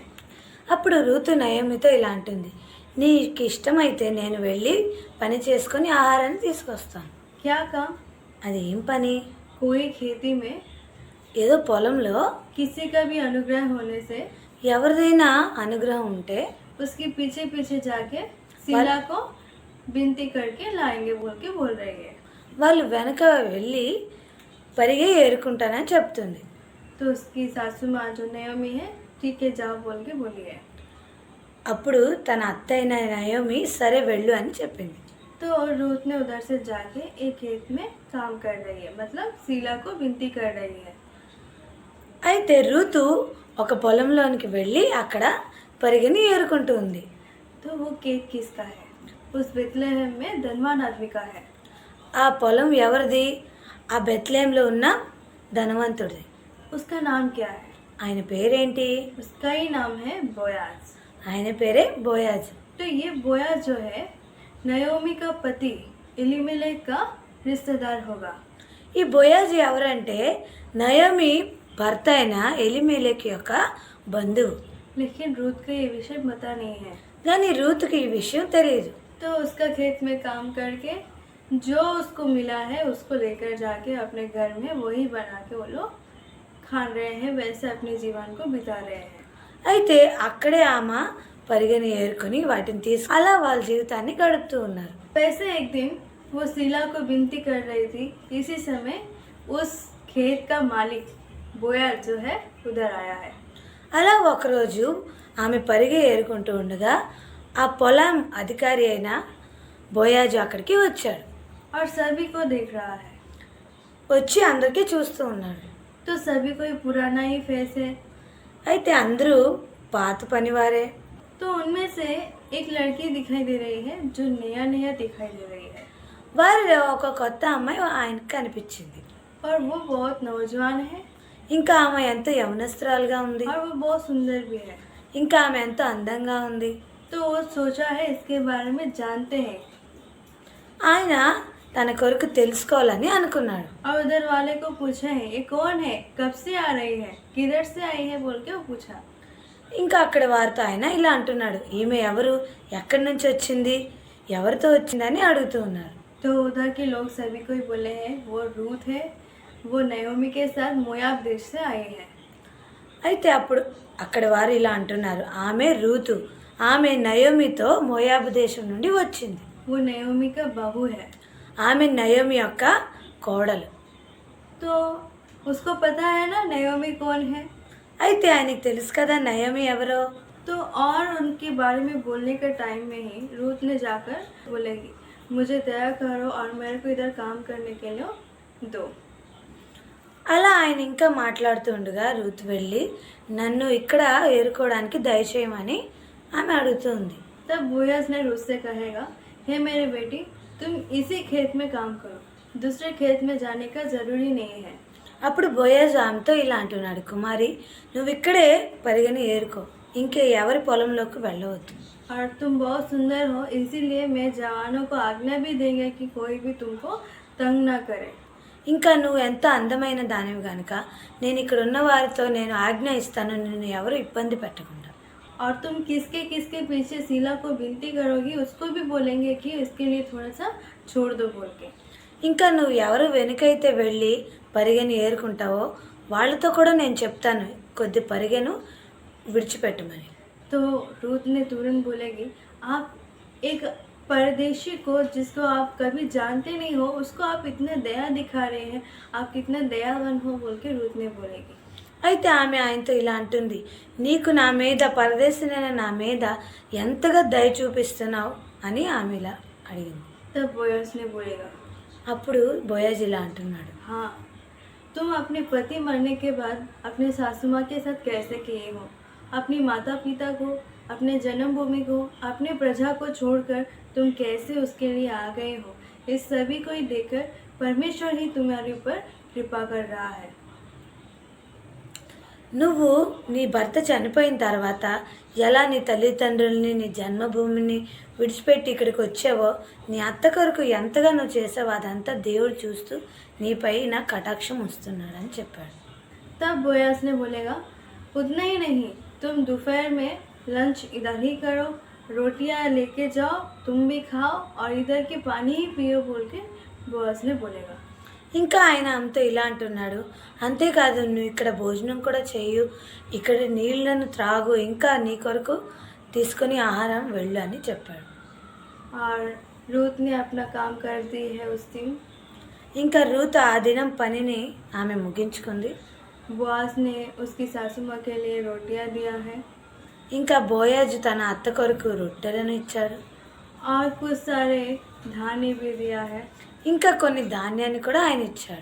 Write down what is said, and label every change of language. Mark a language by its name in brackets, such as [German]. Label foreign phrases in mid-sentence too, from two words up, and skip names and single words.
[Telugu] అప్పుడు రూతు నయోమితో ఇలా అంటుంది, నీకు ఇష్టమైతే నేను వెళ్ళి పని చేసుకొని ఆహారాన్ని తీసుకొస్తాను. [Hindi] क्या काम? [Telugu] అది ఏం పని? [Hindi] कोई खेती में [Telugu] ఏదో పొలంలో [Hindi] किसी का भी अनुग्रह होने से [Telugu] ఎవరిదైనా అనుగ్రహం ఉంటే [Hindi] उसके पीछे पीछे जाके सीला को विनती करके लाएंगे बोल के बोल रही है। [Telugu] వాళ్ళు వెనక వెళ్ళి పరిగే ఏరుకుంటానని చెప్తుంది. [Hindi] तो उसकी सासू माँ जो नयोमी है, ठीक है जाओ बोल के बोली है। [Telugu] అప్పుడు తన అత్త అయిన నయోమి సరే వెళ్ళు అని చెప్పింది. [Hindi] तो रूथ ने उधर से जाके एक खेत में काम कर रही है, मतलब सीला को विनती कर रही है। [Telugu] అయితే రూతు ఒక పొలంలోనికి వెళ్ళి అక్కడ పరిగెని ఏరుకుంటూ ఉంది. [Hindi] तो वो खेत किसका है? उस बेथलेहम में धनवान आदमी का है। [Telugu] ఆ పొలం ఎవరిది? ఆ బెత్లెహేంలో ఉన్న ధనవంతుడిది. [Hindi] उसका नाम क्या है? [Telugu] ఆయన పేరేంటి? [Hindi] उसका ही नाम है बोयाज। [Telugu] ఆయన పేరే బోయాజ్. [Hindi] तो ये बोयाज जो है नयोमी का पति एलीमेलेक का रिश्तेदार होगा। [Telugu] ఈ బోయాజ్ ఎవరంటే నయోమి భర్త అయిన ఎలిమెలెకు యొక్క బంధువు. [Hindi] लेकिन रूथ को ये विषय पता नहीं है। [Telugu] కానీ రూతుకి ఈ విషయం తెలియదు. [Hindi] तो उसका खेत में काम करके जो उसको मिला है उसको लेकर जाके अपने घर में वही बना के वो लोग खा रहे हैं, वैसे अपने जीवन को बिता रहे हैं। [Telugu] అయితే అక్కడే ఆమె పరిగెని ఏరుకొని వాటిని తీసుకు అలా వాళ్ళ జీవితాన్ని గడుపుతూ ఉన్నారు. [Hindi] वैसे एक दिन वो शीला को विनती कर रही थी, इसी समय उस खेत का मालिक बोयाज जो है उधर आया है। [Telugu] అలా ఒకరోజు ఆమె పరిగె ఏరుకుంటూ ఉండగా ఆ పొలం అధికారి అయిన బోయాజు అక్కడికి వచ్చాడు. [Hindi] और सभी को देख रहा है। [Telugu] వచ్చి అందరికీ చూస్తూ ఉన్నాడు. [Hindi] तो सभी कोई पुराना ही फेस है। [Telugu] అయితే అందరూ పాత పనివారే. [Hindi] तो उनमें से एक लड़की दिखाई दे रही है जो नया नया दिखाई दे रही है [Telugu] వారిలో ఒక కొత్త అమ్మాయి ఆయనకు కనిపించింది. [Hindi] और वो बहुत नौजवान है [Telugu] ఇంకా ఆమె ఎంతో యవనస్తురాలుగా ఉంది. [Hindi] और वो बहुत सुंदर भी है। [Telugu] ఇంకా ఆమె ఎంతో అందంగా ఉంది. [Hindi] तो वो सोचा है इसके बारे में जानते हैं। [Telugu] ఆయన తన కొరకు తెలుసుకోవాలని అనుకున్నాడు. [Hindi] और उधर वाले को पूछा है ये कौन है, कब से आ रही है, किधर से आई है बोल के वो पूछा। [Telugu] ఇంకా అక్కడ వారితో ఆయన ఇలా అంటున్నాడు, ఈమె ఎవరు, ఎక్కడి నుంచి వచ్చింది, ఎవరితో వచ్చిందని అడుగుతూ ఉన్నారు. [Hindi] तो उधर के लोग सभी को ही बोले हैं वो रूथ है, वो नयोमी के साथ मोयाब देश से आई है। [Telugu] అయితే అప్పుడు అక్కడ వారు ఇలా అంటున్నారు, ఆమె రూతు, ఆమె నయోమితో మోయాబు దేశం నుండి వచ్చింది. [Hindi] वो नयोमी का बहू है। [Telugu] ఆమె నయోమి యొక్క కోడలు. [Hindi] तो उसको पता है ना नयोमी कौन है। [Telugu] అయితే ఆయనకి తెలుసు కదా నయోమి ఎవరో. [Hindi] तो और उनके बारे में बोलने के टाइम में ही रूथ ने जाकर बोलेगी मुझे दया करो और मेरे को इधर काम करने के लिए दो। [Telugu] అలా ఆయన ఇంకా మాట్లాడుతూ ఉండగా రూత్ వెళ్ళి నన్ను ఇక్కడ ఏరుకోవడానికి దయచేయమని ఆమె అడుగుతుంది. [Hindi] तब बोयाज ने रूथ से कहेगा हे मेरे बेटी तुम इसी खेत में काम करो, दूसरे खेत में जाने का ज़रूरी नहीं है। [Telugu] అప్పుడు బోయాజు ఆమెతో ఇలా అంటున్నాడు, కుమారి నువ్వు ఇక్కడే పరిగెని ఏరుకో, ఇంకే ఎవరి పొలంలోకి వెళ్ళవద్దు. [Hindi] और तुम बहुत सुंदर हो इसीलिए मैं जवानों को आज्ञा भी देंगे कि कोई भी तुमको तंग ना करे। [Telugu] ఇంకా నువ్వు ఎంత అందమైన దానివి కనుక నేను ఇక్కడ ఉన్న వారితో నేను ఆజ్ఞ ఇస్తాను, నిన్ను ఎవరు ఇబ్బంది పెట్టకుండా. [Hindi] और तुम किसके किसके पीछे शीला को विनती करोगी उसको भी बोलेंगे कि इसके लिए थोड़ा सा छोड़ दो बोल के। [Telugu] ఇంకా నువ్వు ఎవరు వెనుకైతే వెళ్ళి పరిగెని ఏరుకుంటావో వాళ్ళతో కూడా నేను చెప్తాను కొద్ది పరిగెను విడిచిపెట్టమని. [Hindi] तो रूथ ने तुरंत बोलेगी आप एक परदेशी को जिसको आप कभी जानते नहीं हो उसको आप इतना दया दिखा रहे हैं, आप कितना दयावान हो बोल के रूथ ने बोलेगी। [Telugu] అయితే ఆమె ఆయనతో ఇలా అంటుంది, నీకు నా మీద పరదేశినైన నా మీద ఎంతగా దయ చూపిస్తున్నావు అని ఆమె ఇలా అడిగింది. [Hindi] तब बोयाज ने बोलेगा [Telugu] అప్పుడు బోయాజ్ ఇలా అంటున్నాడు, [Hindi] हाँ तुम अपने पति मरने के बाद अपने सासू माँ के साथ कैसे किए हो, अपनी माता पिता को, अपने जन्मभूमि को, अपने प्रजा को छोड़कर तुम कैसे उसके लिए आ गए हो, इस सभी को ही देखकर परमेश्वर ही तुम्हारे ऊपर कृपा कर रहा है। [Telugu] నువ్వు నీ భర్త చనిపోయిన తర్వాత ఎలా నీ తల్లిదండ్రుల్ని నీ జన్మభూమిని విడిచిపెట్టి ఇక్కడికి వచ్చావో నీ అత్త కొరకు ఎంతగా నువ్వు చేసావో అదంతా దేవుడు చూస్తూ నీపై నా కటాక్షం వస్తున్నాడని చెప్పాడు. [Hindi] तब बोयाज ने बोलेगा उतना ही नहीं, तुम दोपहर में लंच इधर ही करो, रोटियां लेके जाओ, तुम भी खाओ और इधर के पानी ही पियो बोल के बोयाज ने बोलेगा। [Telugu] ఇంకా ఆయన ఆమెతో ఇలా అంటున్నాడు, అంతేకాదు నువ్వు ఇక్కడ భోజనం కూడా చేయు, ఇక్కడ నీళ్లను త్రాగు, ఇంకా నీ కొరకు తీసుకొని ఆహారం వెళ్ళు అని చెప్పాడు. [Hindi] और रूथ ने अपना काम कर दी है उस दिन। [Telugu] ఇంకా రూత్ ఆ దినం పనిని ఆమె ముగించుకుంది. [Hindi] बोआज ने उसकी सासू माँ के लिए रोटियां दिया है [Telugu] ఇంకా బోయాజు తన అత్త కొరకు రొట్టెలను ఇచ్చాడు. [Hindi] और कुछ सारे धान्य भी दिया है। [Telugu] ఇంకా కొన్ని ధాన్యాన్ని కూడా ఆయన ఇచ్చాడు.